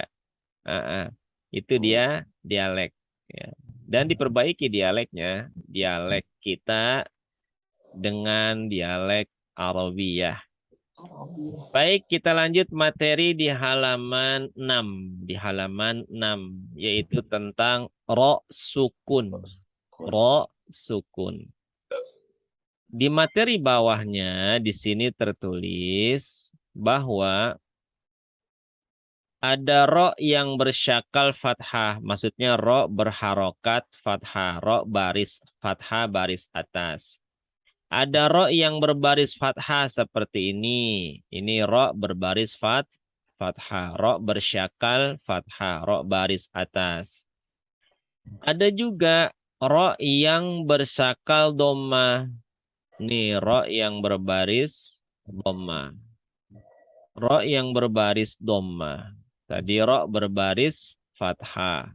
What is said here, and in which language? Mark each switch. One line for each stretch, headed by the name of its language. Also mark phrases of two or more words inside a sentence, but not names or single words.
Indonesian: Itu dia dialek ya. Dan diperbaiki dialeknya, dialek kita dengan dialek Arabiyah. Baik, kita lanjut materi di halaman 6. Di halaman 6 yaitu tentang
Arabic: ro sukun. Ro sukun.
Indonesian: Di materi bawahnya di sini tertulis bahwa ada ro yang bersyakal fathah, maksudnya ro berharokat fathah, ro baris fathah baris atas. Ada ro yang berbaris fathah seperti ini. Ini ro berbaris fathah, ro bersyakal fathah, ro baris atas. Ada juga ro yang bersyakal doma. Nih, ro yang berbaris doma. Ro yang berbaris doma. Tadi ro berbaris fathah.